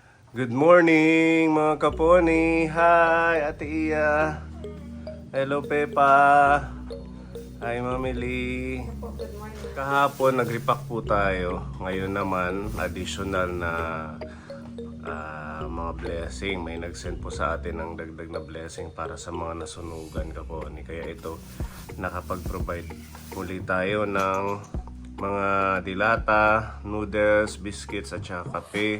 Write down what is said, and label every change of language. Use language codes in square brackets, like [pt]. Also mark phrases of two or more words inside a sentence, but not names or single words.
[en] Good morning [tl] mga kaponi. Hi Ate Iya. Hello Pepa. Hi Mami Lee. Kahapon nag-repack po tayo. Ngayon naman additional na mga blessing. May nag-send po sa atin ng dagdag na blessing para sa mga nasunugan kaponi. Kaya ito nakapag-provide muli tayo ng mga dilata, noodles, biscuits at saka kape.